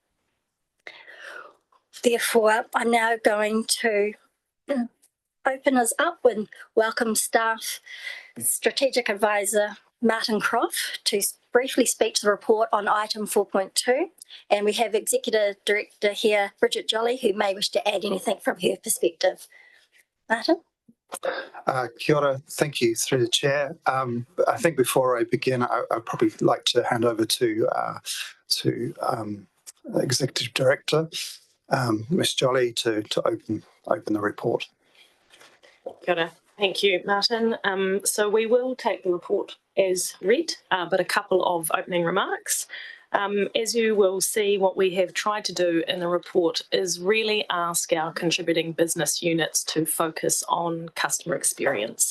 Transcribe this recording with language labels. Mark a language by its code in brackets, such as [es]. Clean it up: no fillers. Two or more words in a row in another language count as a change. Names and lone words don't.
[en] Therefore, I'm now going to open us up and welcome staff, Strategic Advisor Martin Croft to briefly speak to the report on item 4.2. And we have Executive Director here, Bridget Jolly, who may wish to add anything from her perspective. Martin? [mi] Kia ora, [en] thank you through the chair. I think before I begin, I'd probably like to hand over to Executive Director, Ms. Jolly, to open the report. [mi] Kia ora. [en] Thank you, Martin. So we will take the report as read, but a couple of opening remarks. As you will see, what we have tried to do in the report is really ask our contributing business units to focus on customer experience.